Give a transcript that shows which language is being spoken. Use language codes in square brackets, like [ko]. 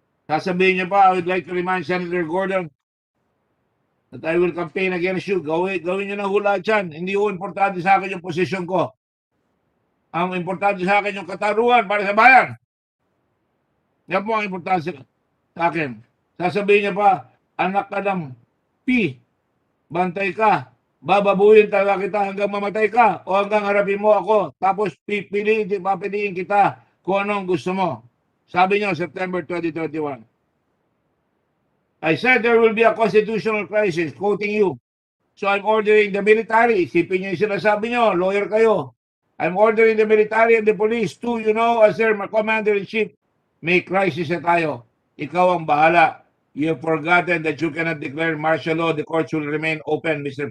[tl] Sasabihin niya pa, [en] I would like to remind Senator Gordon that I will campaign against you. [tl] Gawin niyo na hula dyan. Hindi ho importante sa akin yung posisyon ko. Ang importante sa akin yung kataruhan para sa bayan. Yan po ang importante sa akin. Sasabihin niya pa, anak ka ng P, bantay ka. bababuhin talaga kita hanggang mamatay ka o hanggang harapin mo ako. Tapos papiliin kita kung anong gusto mo. Sabi niyo, September 2021. [en] I said there will be a constitutional crisis, quoting you. So I'm ordering the military. [tl] Isipin niyo yung sinasabi niyo, lawyer kayo. [en] I'm ordering the military and the police to, as their commander-in-chief, [tl] may crisis na tayo. Ikaw ang bahala. [en] You have forgotten that you cannot declare martial law. The courts will remain open, Mr.